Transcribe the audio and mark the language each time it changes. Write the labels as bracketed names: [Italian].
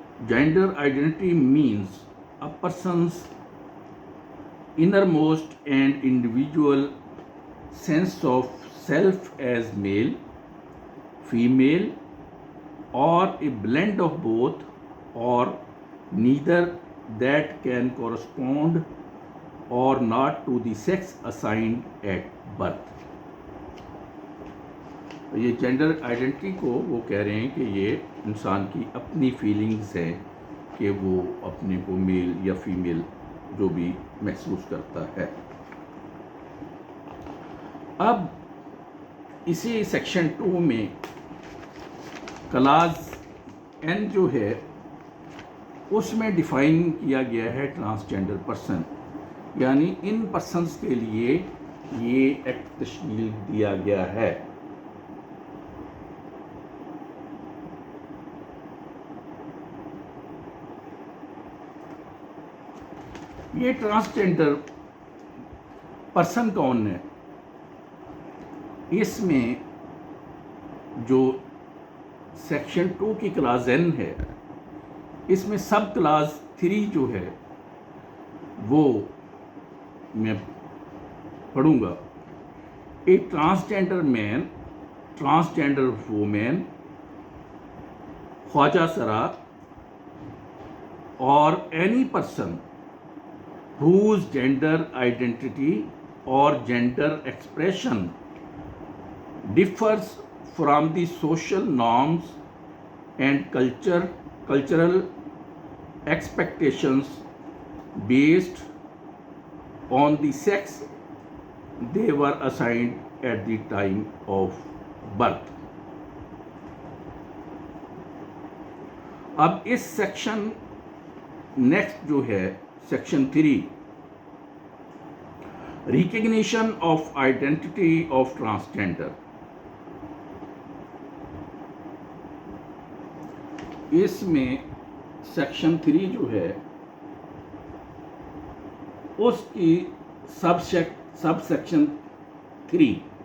[English] Gender identity means a person's innermost and individual sense of self as male, female, or a blend of both, or neither, that can correspond or not to the sex assigned at birth. [Urdu] یہ gender identity کو وہ کہہ رہے ہیں کہ یہ انسان کی اپنی فیلنگز ہیں کہ وہ اپنے کو میل یا فیمیل جو بھی محسوس کرتا ہے. اب اسی سیکشن 2 میں کلاز N جو ہے اس میں ڈیفائن کیا گیا ہے ٹرانسجینڈر پرسن، یعنی ان پرسنس کے لیے یہ ایکٹ تشکیل دیا گیا ہے. یہ ٹرانسجینڈر پرسن کون ہے؟ اس میں جو سیکشن 2 کی کلاس N ہے اس میں سب کلاس 3 جو ہے وہ میں پڑھوں گا. [English] A transgender man, transgender woman, خواجہ سرا اور any person whose gender identity or gender expression differs from the social norms and cultural expectations based on the sex they were assigned at the time of birth. [Urdu] اب اس [English] section next [Urdu] جو ہے [English] Section 3 recognition of identity of transgender. [Urdu] اس میں section 3 جو ہے اس کی sub section 3